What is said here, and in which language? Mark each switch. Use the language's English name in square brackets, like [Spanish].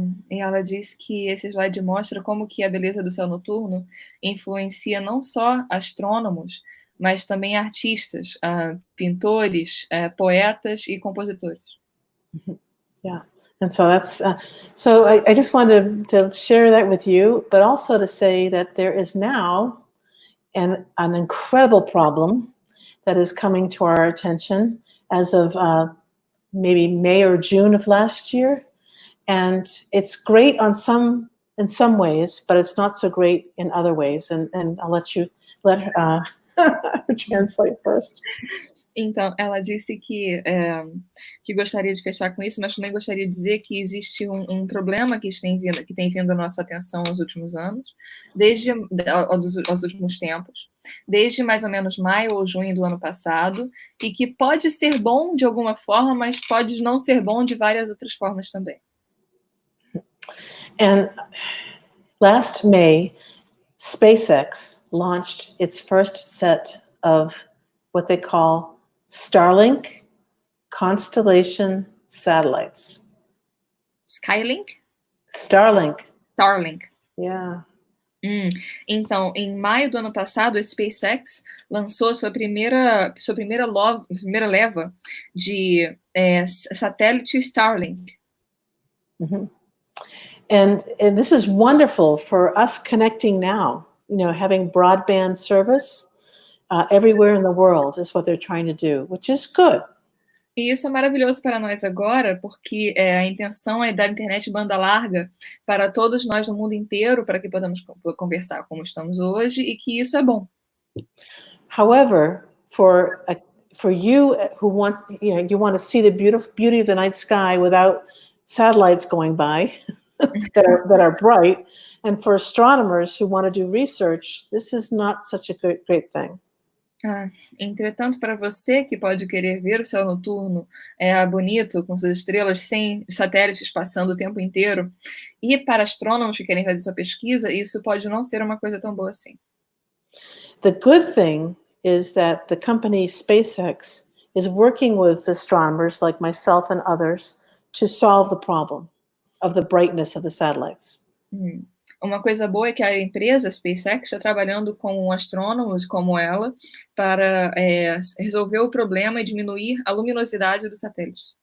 [Portuguese] E ela diz que esse slide mostra como que a beleza do céu noturno influencia não só astrônomos, mas também artistas, pintores, poetas e compositores. [English] Yeah, and so that's so I just wanted to share that with you, but also to say that there is now an incredible problem that is coming to our attention as of maybe May or June of last year. And it's great in some ways, but it's not so great in other ways. And I'll let her translate first. [Portuguese] Então, ela disse que gostaria de fechar com isso, mas também gostaria de dizer que existe um problema que tem vindo à nossa atenção nos últimos anos, desde os últimos tempos, desde mais ou menos maio ou junho do ano passado, e que pode ser bom de alguma forma, mas pode não ser bom de várias outras formas também. [English] And last May, SpaceX launched its first set of what they call Starlink constellation satellites. Skylink? Starlink. Yeah. [Portuguese] Então, em maio do ano passado, a SpaceX lançou sua primeira leva de satélite Starlink. Mm-hmm. [English] And this is wonderful for us connecting now, having broadband service everywhere in the world is what they're trying to do, which is good. [Portuguese] E isso é maravilhoso para nós agora, porque a intenção é dar internet banda larga para todos nós no mundo inteiro, para que podamos conversar como estamos hoje, e que isso é bom. [English] However, for you who want, you want to see the beauty of the night sky without satellites going by that are bright, and for astronomers who want to do research, this is not such a great thing. [Portuguese] Entretanto, para você que pode querer ver o céu noturno bonito, com suas estrelas, sem satélites passando o tempo inteiro, e para astrônomos que querem fazer sua pesquisa, isso pode não ser uma coisa tão boa assim. [English] The good thing is that the company SpaceX is working with astronomers like myself and others to solve the problem of the brightness of the satellites. [Portuguese] Uma coisa boa é que a empresa SpaceX está trabalhando com astrônomos como ela para resolver o problema e diminuir a luminosidade do satélite.